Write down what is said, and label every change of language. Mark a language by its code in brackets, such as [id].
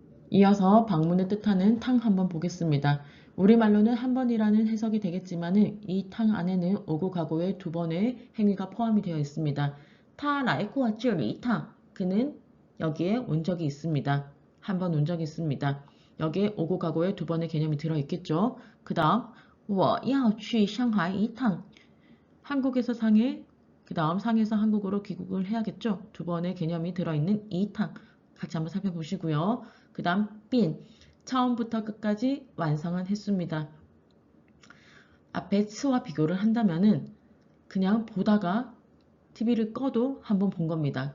[ko] 이어서 방문을 뜻하는 탕 한번 보겠습니다. 우리말로는 한 번이라는 해석이 되겠지만 이 탕 안에는 오고 가고의 두 번의 행위가 포함이 되어 있습니다. [zh] 他来过这里一趟. [ko] 그는 여기에 온 적이 있습니다. 한 번 온 적이 있습니다. 여기에 오고 가고의 두 번의 개념이 들어있겠죠. 그 다음 [zh] 我要去上海一趟. [ko] 한국에서 상해, 그 다음 상해에서 한국으로 귀국을 해야겠죠. 두 번의 개념이 들어있는 이 탕. 같이 한번 살펴보시고요. 그 다음 빈, 처음부터 끝까지 완성한 횟수입니다. 앞에 츠와 비교를 한다면은 그냥 보다가 TV를 꺼도 한번 본 겁니다.